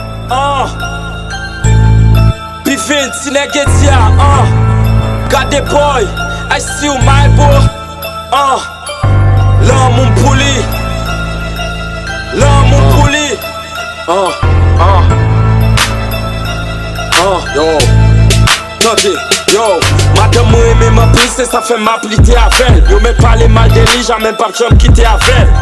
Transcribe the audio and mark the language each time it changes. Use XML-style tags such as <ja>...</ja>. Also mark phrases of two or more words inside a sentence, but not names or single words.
<ht>Ah. Pivin, ti nèg Eddie, ah.</ht> <en>Gade boy, I see you, my boy.</en> <ht>Ah. Lan moun pou li. Lan moun pou li. Ah, ah. Ah, yo. Tande, yo. Madan mwen reme mwen plis, se sa fè m ap lite avè l. Yo men pale mal de li, janmè m pa janm kite avè l.</ht>